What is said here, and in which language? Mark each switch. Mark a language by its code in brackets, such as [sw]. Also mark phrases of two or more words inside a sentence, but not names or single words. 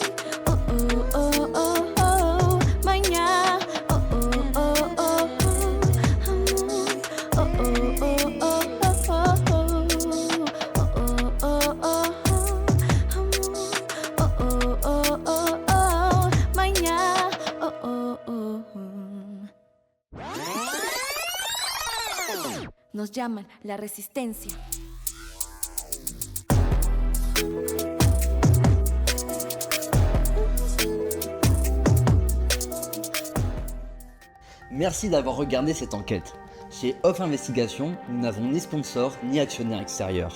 [es] Oh oh oh oh oh, maña. Oh oh oh oh oh, hamoy. Oh oh oh oh oh oh, oh oh oh oh hamoy. Oh oh oh oh oh, maña. Oh oh oh. Nos llaman la resistencia. [fr] Merci d'avoir regardé cette enquête. Chez Off Investigation, nous n'avons ni sponsor ni actionnaire extérieur.